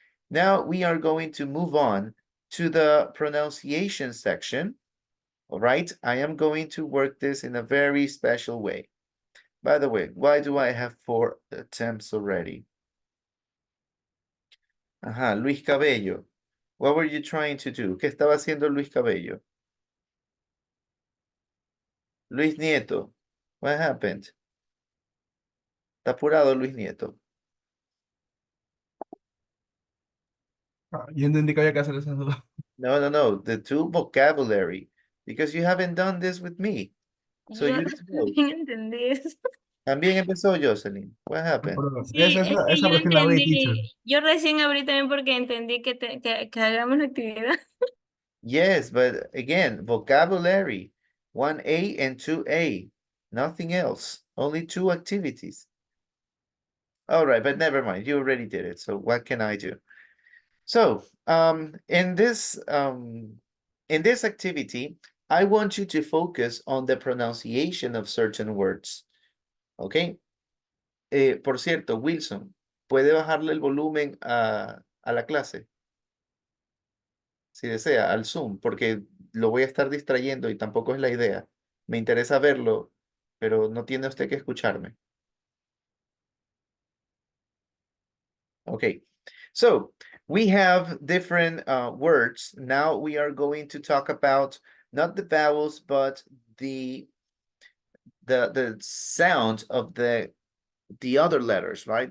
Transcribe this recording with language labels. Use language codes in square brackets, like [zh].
[en] Now we are going to move on to the pronunciation section. All right, I am going to work this in a very special way. By the way, why do I have 4 attempts already? Ajá, Luis Cabello. What were you trying to do? [es] ¿Qué estaba haciendo Luis Cabello? [en] Luis Nieto. What happened? [es] Está apurado [en] Luis Nieto. [es] Yo entendí que había que hacer esas dos. [en] No. The two vocabulary. Because you haven't done this with me. So [es] Yo [en] you don't know. [es] también entendí eso. También empezó Jocelyn. [en] What happened? [es] Sí, es que yo entendí. Yo recién abrí también porque entendí que hagamos la actividad. [en] Yes, but again, vocabulary, 1A and 2A, nothing else, only 2 activities. All right, but never mind, you already did it, so what can I do? So, in this activity, I want you to focus on the pronunciation of certain words, okay? [es] Por cierto, Wilson, ¿puede bajarle el volumen a la clase? Si desea, al Zoom, porque lo voy a estar distrayendo y tampoco es la idea. Me interesa verlo, pero no tiene usted que escucharme. [en] Okay, so we have different words. Now we are going to talk about not the vowels, but the sound of the other letters, right?